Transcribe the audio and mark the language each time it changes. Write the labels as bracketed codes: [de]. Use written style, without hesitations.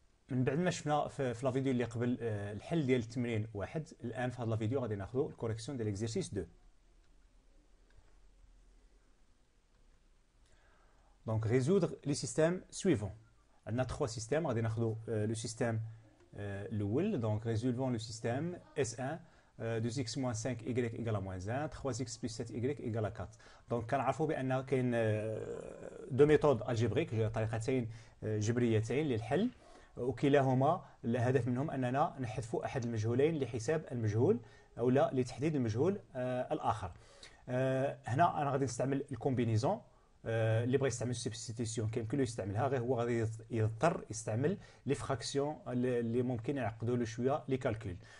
[ar] من بعد ما شفنا في لا فيديو اللي قبل الحل ديال التمرين واحد، الان في هذا لا فيديو غادي ناخذوا الكوريكسيون ديال ليكزيرسيس 2. دونك [fr] ريزودر لي سيستيم سويفون. [ar] عندنا 3 سيستيم، غادي ناخذوا لو سيستيم الاول. [fr] دونك ريزولفون لو سيستيم S1 2x moins 5y égale à moins 1, 3x plus 7y égale à 4. [ar] دونك كنعرفوا بان كاين [fr] دو ميثود الجبريك، [ar] طريقتين جبريتين للحل، وكلاهما الهدف منهم اننا نحذف احد المجهولين لحساب المجهول او لا لتحديد المجهول الاخر. هنا انا غادي نستعمل الكومبينيزون. اللي بغى يستعمل السبستيتيسيون كيمكن له يستعملها، غير هو غادي يضطر يستعمل لي فراكسيون اللي ممكن يعقدوا له شويه لي كالكول.